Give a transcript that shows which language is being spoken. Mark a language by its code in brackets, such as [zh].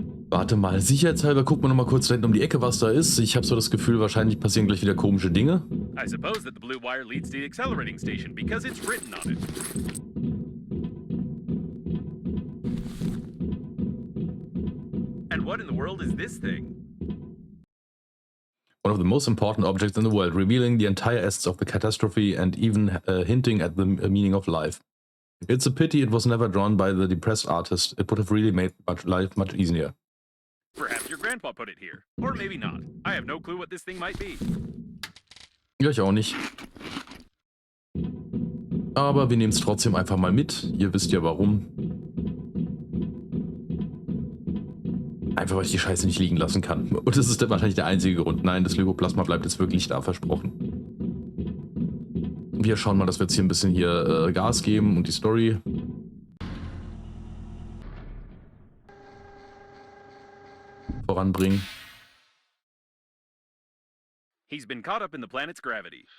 [de] Warte mal, sicherheitshalber gucken wir noch mal kurz da hinten um die Ecke, was da ist. Ich habe so das Gefühl, wahrscheinlich passieren gleich wieder komische Dinge. [en] I suppose that the blue wire leads to the accelerating station because it's written on it. And what in the world is this thing? One of the most important objects in the world, revealing the entire essence of the catastrophe and even hinting at the meaning of life. It's a pity it was never drawn by the depressed artist. It would have really made life much easier. Perhaps your grandpa put it here. Or maybe not. I have no clue what this thing might be. [de] Ja, ich auch nicht. Aber wir nehmen es trotzdem einfach mal mit. Ihr wisst ja warum. Einfach, weil ich die Scheiße nicht liegen lassen kann. Und das ist wahrscheinlich der einzige Grund. Nein, das Lego-Plasma bleibt jetzt wirklich da, versprochen. Wir schauen mal, dass wir jetzt hier ein bisschen Gas geben und die Story voranbringen. [en] He's been caught up in the planet's gravity.